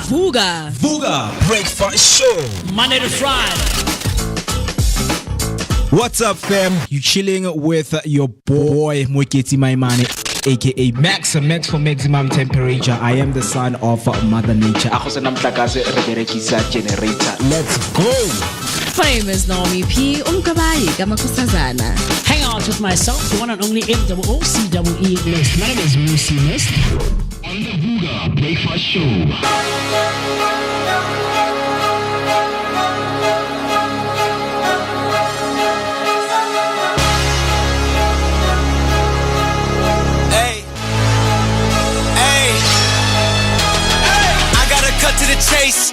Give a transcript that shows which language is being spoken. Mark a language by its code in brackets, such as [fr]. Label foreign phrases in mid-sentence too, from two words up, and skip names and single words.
[en] Hogah. Vooka breakfast show. Monday to Friday. What's up, fam? You chilling with your boy Moeketsi Maimane, aka Max for maximum temperature. I am the son of Mother Nature. [st] Ako sa namhlakaze re berekisa generator. [en] Let's go. My name is NommyP. [zu] Umkabayi kamakusazana. [en] Hang out with myself, the one and only MOOCEE List. My name is Moocee List. On the Hogah breakfast show. Hey, hey, I gotta cut to the chase.